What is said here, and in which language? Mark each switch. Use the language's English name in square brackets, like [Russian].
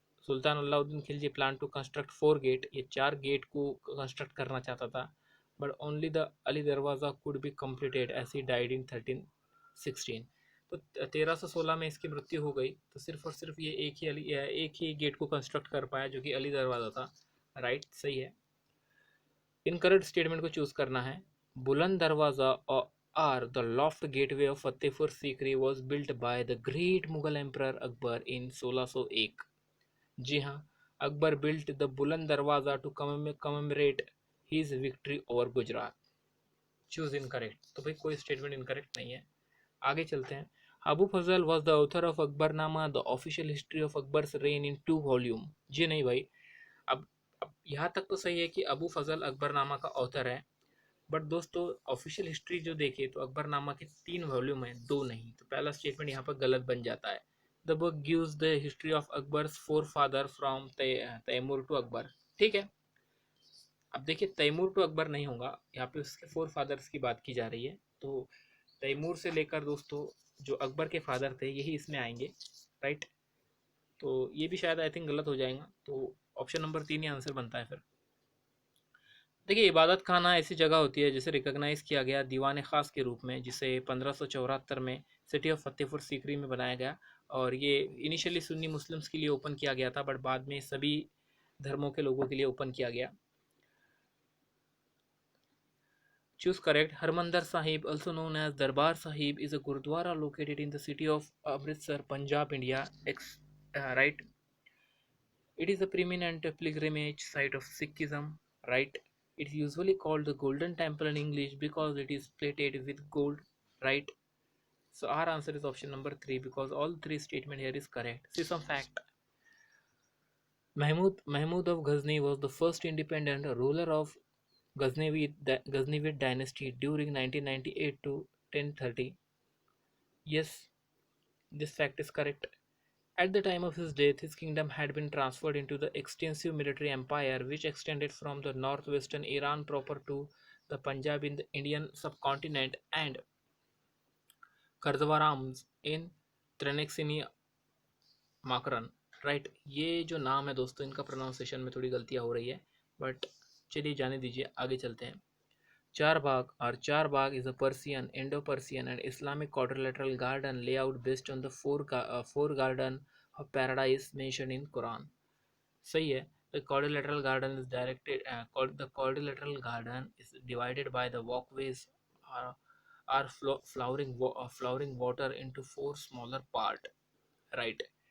[English] Sultan Alauddin Khilji plan to construct 4 gate, [Hindi] ये 4 gate को construct करना चाहता था, [English] But only the Alai Darwaza could be completed as he died in 1316। [Hindi] तो 1316 में इसकी मृत्यु हो गई, तो सिर्फ और सिर्फ ये एक ही गेट को कंस्ट्रक्ट कर पाया, जो कि अली दरवाज़ा था, राइट। सही है। इनकरेक्ट स्टेटमेंट को चूज करना है। [English] Buland Darwaza or the loft gateway of Fatehpur Sikri was built by the great Mughal Emperor Akbar in 1601। [Hindi] जी हाँ, [English] Akbar built the Buland Darwaza to commemorate his victory over Gujarat. Choose incorrect. [Hindi] तो भाई कोई स्टेटमेंट इनकरेक्ट नहीं है। आगे चलते हैं। [English] Abu Fazl was the author of Akbarnama the official history of Akbar's reign in 2 volume. [Hindi] जी नहीं भाई, अब यहाँ तक तो सही है कि अबू फजल अकबरनामा का ऑथर है, बट दोस्तों ऑफिशियल हिस्ट्री जो देखे तो अकबरनामा के 3 वॉल्यूम हैं, 2 नहीं। तो पहला स्टेटमेंट यहाँ पर गलत बन जाता है। [English] The book gives the history of Akbar's 4 father from Timur to Akbar, ठीक है। [Hindi] अब देखिए, तैमूर टू अकबर नहीं होगा, यहाँ पे उसके 4 फादर्स की बात की जा रही है। तो तैमूर से लेकर दोस्तों जो अकबर के फादर थे यही इसमें आएंगे, राइट। तो ये भी शायद [English] I think [Hindi] गलत हो जाएगा, तो ऑप्शन नंबर 3 ही आंसर बनता है फिर। देखिए, इबादत खाना ऐसी जगह होती है जिसे रिकॉग्नाइज़ किया गया दीवान ख़ास के रूप में, जिसे 1574 में सिटी ऑफ फतेहपुर सीकरी में बनाया गया। और ये इनिशियली सुन्नी मुस्लिम्स के लिए ओपन किया गया था, बट बाद में सभी धर्मों के लोगों के लिए ओपन किया गया। [English] Choose correct. Harmandir Sahib, also known as Darbar Sahib, is a Gurudwara located in the city of Amritsar, Punjab, India. Right. It is a preeminent pilgrimage site of Sikhism. Right. It is usually called the Golden Temple in English because it is plated with gold. Right. So our answer is option number 3 because all three statement here is correct. See some fact. Mahmud of Ghazni was the first independent ruler of Ghaznavid dynasty during 1998 to 1030. Yes, this fact is correct. At the time of his death, his kingdom had been transferred into the extensive military empire which extended from the northwestern Iran proper to the Punjab in the Indian subcontinent and Kardwarams in Tranexini Makran. [Hindi] Right, ये जो नाम है दोस्तों, इनका pronunciation में थोड़ी गलतियाँ हो रही है, बट चलिए जाने दीजिए, आगे चलते हैं. [English] Charbagh or Charbagh is a Persian, Indo-Persian and Islamic quadrilateral garden layout based on the four garden of paradise mentioned in Quran. [Hindi] सही है. [English] The quadrilateral garden is the quadrilateral garden is divided by the walkways or, flowering water into four smaller part. Right.